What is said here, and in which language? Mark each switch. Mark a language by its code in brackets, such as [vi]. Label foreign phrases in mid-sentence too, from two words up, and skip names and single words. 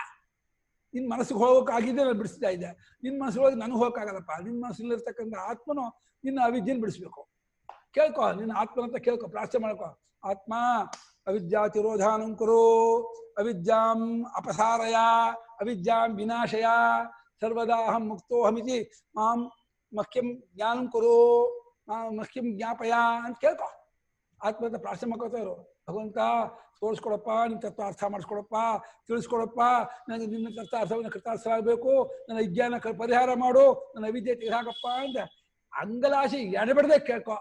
[kn] ನಿನ್ ಮನಸ್ಸಿಗೆ ಹೋಗೋಕ್ಕಾಗಿದ್ದೆ ನಾನು ಬಿಡಿಸ್ತಾ ಇದ್ದೆ. ನಿನ್ ಮನಸ್ಸೊಳಗೆ ನನಗೆ ಹೋಗಕ್ಕಾಗಲ್ಲಪ್ಪ. ನಿನ್ ಮನಸ್ಸಲ್ಲಿರ್ತಕ್ಕಂಥ ಆತ್ಮನು ನಿನ್ನ ಅವಿದ್ಯೆನ ಬಿಡಿಸ್ಬೇಕು. ಕೇಳ್ಕೊ, ನಿನ್ನ ಆತ್ಮನಂತ ಕೇಳ್ಕೊ, ಪ್ರಾರ್ಥನೆ ಮಾಡ್ಕೊ. [sa] ಆತ್ಮ ಅವಿದ್ಯಾ ತಿರೋಧಾನಂ ಕುರು, ಅವಿದ್ಯಾಂ ಅಪಸಾರಯ, ಅವಿದ್ಯಾಂ ವಿನಾಶಯ, ಸರ್ವದಾ ಅಹಂ ಮುಕ್ತೋಹಮಿತಿ ಮಾಂ ಮಹ್ಯಂ ಜ್ಞಾನಂ ಕುರು, ಮಹ್ಯಂ ಜ್ಞಾಪಯ [kn] ಅಂತ ಕೇಳ್ಕೊ. ಆತ್ಮಂತ ಪ್ರಾರ್ಥನೆ ಮಾಡ್ಕೋತಾ ಇರು. ಭಗವಂತ ತೋರಿಸ್ಕೊಡಪ್ಪ, ನಿನ್ನ ತತ್ವ ಅರ್ಥ ಮಾಡಿಸ್ಕೊಡಪ್ಪ, ತಿಳಿಸ್ಕೊಡಪ್ಪ, ನನಗೆ ನಿನ್ನ ತತ್ವ ಅರ್ಥವನ್ನು ಕೃತಾರ್ಥವಾಗಬೇಕು, ನನ್ನ ವಿಜ್ಞಾನ ಪರಿಹಾರ ಮಾಡು, ನನ್ನ ಅವಿದ್ಯೆ ತೆಗೆದಾಕಪ್ಪ ಅಂತ ಅಂಗಲಾಶಿ ಎಡಬಿಡದೆ ಕೇಳ್ಕೊ.